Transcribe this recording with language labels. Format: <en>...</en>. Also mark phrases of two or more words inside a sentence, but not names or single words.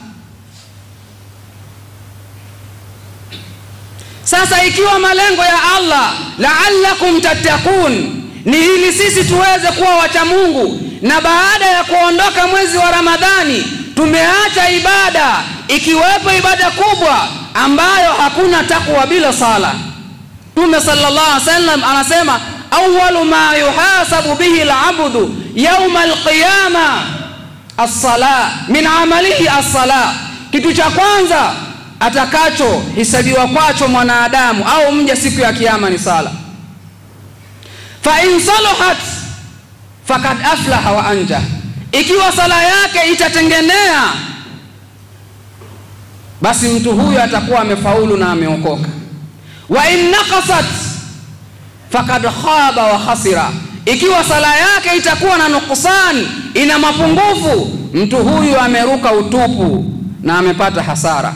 <sw>Sasa ikiwa malengo ya Allah</sw> <ar>لعلكم تتقون</ar> <sw>ni ili sisi tuweze kuwa wacha Mungu, na baada ya kuondoka mwezi wa Ramadhani tumeacha ibada, ikiwepo ibada kubwa ambayo hakuna takwa bila sala. Mtume</sw> <ar>صلى الله عليه وسلم</ar> <sw>anasema,</sw> <ar>أول ما يحاسب به العبد يوم القيامة الصلاة من عمله الصلاة,</ar> <sw>kitu cha kwanza atakacho hisabiwa kwacho mwanadamu au mja siku ya kiyama ni sala.</sw> <ar>فإن صلحت فقد أفلح وأنجح,</ar> <sw>ikiwa sala yake itatengenea basi mtu huyo atakuwa amefaulu na ameokoka.</sw> <ar>وإن نقصت فقد خاب وخسر,</ar> <sw>ikiwa sala yake itakuwa na nuksani, ina mapungufu, mtu huyu ameruka utupu na amepata hasara.</sw>